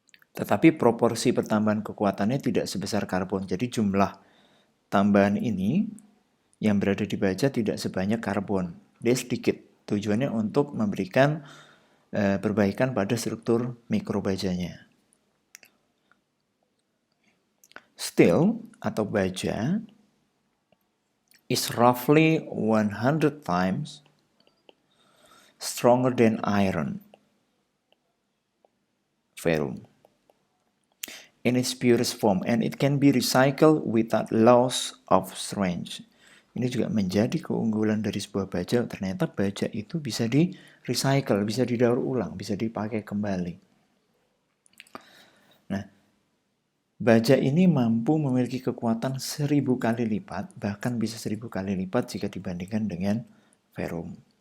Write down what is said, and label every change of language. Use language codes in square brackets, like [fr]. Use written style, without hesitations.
[id] Tetapi proporsi pertambahan kekuatannya tidak sebesar karbon. Jadi jumlah tambahan ini yang berada di baja tidak sebanyak karbon. Dia sedikit. Tujuannya untuk memberikan perbaikan pada struktur mikrobajanya. [en] Steel atau baja is roughly 100 times stronger than iron, ferrum, in its purest form, and it can be recycled without loss of strength. [id] Ini juga menjadi keunggulan dari sebuah baja. Ternyata baja itu bisa di recycle, bisa didaur ulang, bisa dipakai kembali. Nah, baja ini mampu memiliki kekuatan 1000 kali lipat, bahkan bisa 1000 kali lipat jika dibandingkan dengan ferrum.